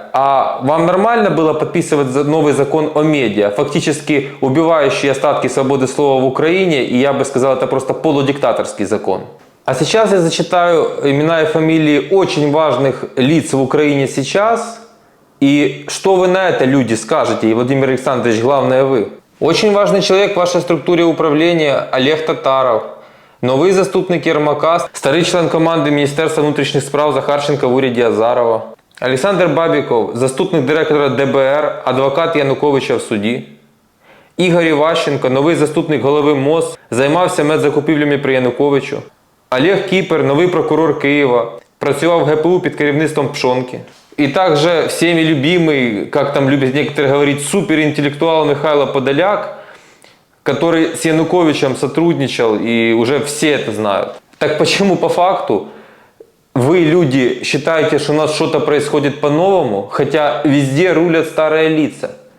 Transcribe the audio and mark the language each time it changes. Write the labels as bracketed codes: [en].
[ru] А вам нормально было подписывать новый закон о медиа, фактически убивающий остатки свободы слова в Украине, и я бы сказал, это просто полудиктаторский закон? А сейчас я зачитаю имена и фамилии очень важных лиц в Украине сейчас. И что вы на это, люди, скажете? И, Владимир Александрович, главное вы. Очень важный человек в вашей структуре управления Олег Татаров. [uk] Новий заступник Єрмака, старий член команди Міністерства внутрішніх справ Захарченка в уряді Азарова. Олександр Бабіков, заступник директора ДБР, адвокат Януковича в суді. Ігор Іващенко, новий заступник голови МОЗ, займався медзакупівлями при Януковичу. Олег Кіпер, новий прокурор Києва, працював в ГПУ під керівництвом Пшонки. [ru] И также всеми любимый, как там любят некоторые говорить, суперинтеллектуал Михайло Подоляк, который с Януковичем сотрудничал, и уже все это знают. Так почему по факту вы, люди, считаете, что у нас что-то происходит по-новому, хотя везде рулят старые лица?